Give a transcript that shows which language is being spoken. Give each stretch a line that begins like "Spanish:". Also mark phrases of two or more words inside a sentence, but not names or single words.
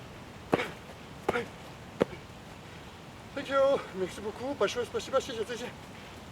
English: Thank you,
French: merci beaucoup.
Russian: Большое спасибо,
Chinese: 谢谢，再见。